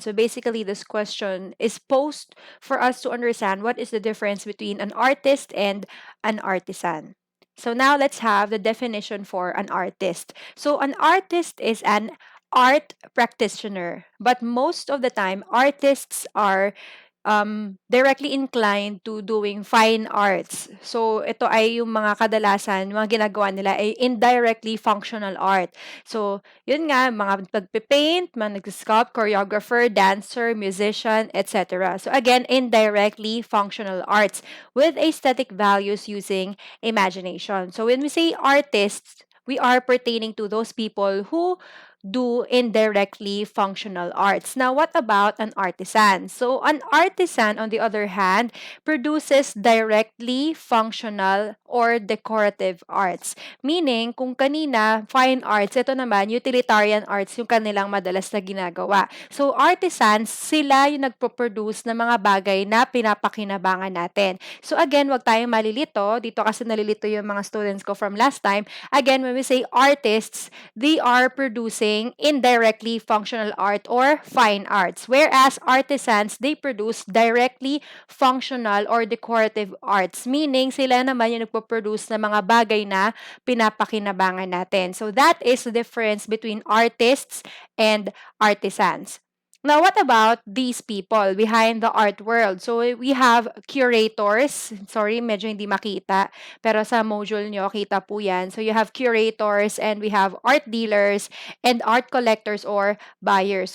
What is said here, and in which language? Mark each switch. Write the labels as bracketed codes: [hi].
[en] So basically, this question is posed for us to understand what is the difference between an artist and an artisan. So now let's have the definition for an artist. So an artist is an art practitioner, but most of the time, artists are directly inclined to doing fine arts. [tl] So, ito ay yung mga kadalasan, mga ginagawa nila ay [en] indirectly functional art. [tl] So, yun nga, mga nagpe-paint, mga nag-sculpt, choreographer, dancer, musician, etc. [en] So, again, indirectly functional arts with aesthetic values using imagination. So, when we say artists, we are pertaining to those people who do indirectly functional arts. Now, what about an artisan? So, an artisan, on the other hand, produces directly functional or decorative arts. [tl] Meaning, kung kanina, fine arts, ito naman, [en] utilitarian arts [tl] yung kanilang madalas na ginagawa. So, artisans, sila yung nagpo-produce ng mga bagay na pinapakinabangan natin. So, again, wag tayong malilito. Dito kasi nalilito yung mga students ko [en] from last time. Again, when we say artists, they are producing indirectly functional art or fine arts. Whereas artisans, they produce directly functional or decorative arts. [tl] Meaning, sila naman yung nagpo-produce ng mga bagay na pinapakinabangan natin. [en] So, that is the difference between artists and artisans. Now, what about these people behind the art world? So, we have curators. [tl] Sorry, medyo hindi makita. Pero sa module nyo, kita po yan. [en] So, you have curators and we have art dealers and art collectors or buyers.